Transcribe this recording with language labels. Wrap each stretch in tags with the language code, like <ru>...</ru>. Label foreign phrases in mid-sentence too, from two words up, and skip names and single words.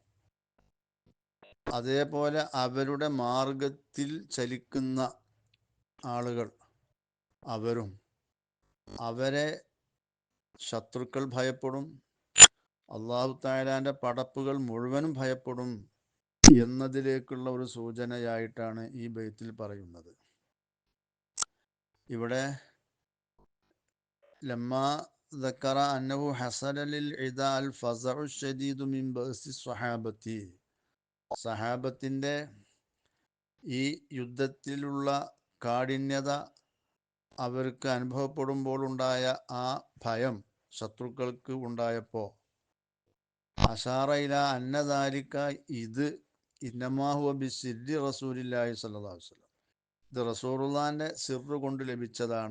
<ml>അതേപോലെ അവരുടെ മാർഗത്തിൽ ചലിക്കുന്ന ആളുകൾ അവരും അവരെ ശത്രുക്കൾ ഭയപ്പെടും, അള്ളാഹു തആലാന്റെ പടപ്പുകൾ മുഴുവനും ഭയപ്പെടും എന്നതിലേക്കുള്ള ഒരു സൂചനയായിട്ടാണ് ഈ ബൈത്തിൽ പറയുന്നത്.</ml> <ar>ഇവിടെ ലമ്മാ ذكر أنه حصل للعداء الفزع الشديد من بأس الصحابة,</ar> <ml>സഹാബത്തിന്റെ ഈ യുദ്ധത്തിലുള്ള കാഠിന്യത അവർക്ക് അനുഭവപ്പെടുമ്പോൾ ഉണ്ടായ ആ ഭയം ശത്രുക്കൾക്ക് ഉണ്ടായപ്പോൾ</ml> <ar>أشار إلى أن ذلك,</ar> <ml>ഇത്</ml> <ar>إنما هو بسر رسول الله صلى الله عليه وسلم,</ar> <ml>ഇത് റസൂലുള്ളാഹിന്റെ സിർറ് കൊണ്ട് ലഭിച്ചതാണ്.</ml>